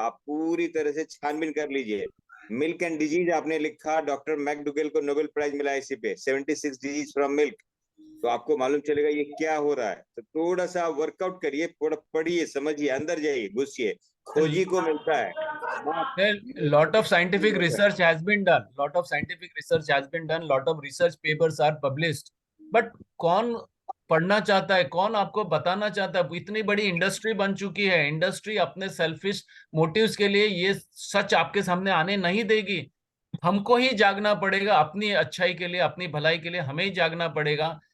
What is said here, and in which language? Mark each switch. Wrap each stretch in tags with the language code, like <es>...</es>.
<hi>आप पूरी तरह से छानबीन कर लीजिए. मिल्क एंड डिजीज आपने लिखा, डॉक्टर मैकडुगल को नोबेल प्राइज मिला इसी पे, 76 डिजीज फ्रॉम मिल्क. तो आपको मालूम चलेगा ये क्या हो रहा है. तो थोड़ा सा वर्कआउट करिए, थोड़ा पढ़िए, समझिए, अंदर जाइए, घुसिए, खोजी को मिलता है.</hi> <en>Lot of scientific research has been done. Lot of research papers are published.</en> <hi>But कौन पढ़ना चाहता है? कौन आपको बताना चाहता है? इतनी बड़ी इंडस्ट्री बन चुकी है. इंडस्ट्री अपने सेल्फिश मोटिव्स के लिए ये सच आपके सामने आने नहीं देगी. हमको ही जागना पड़ेगा, अपनी अच्छाई के लिए, अपनी भलाई के लिए हमें ही जागना पड़ेगा.</hi>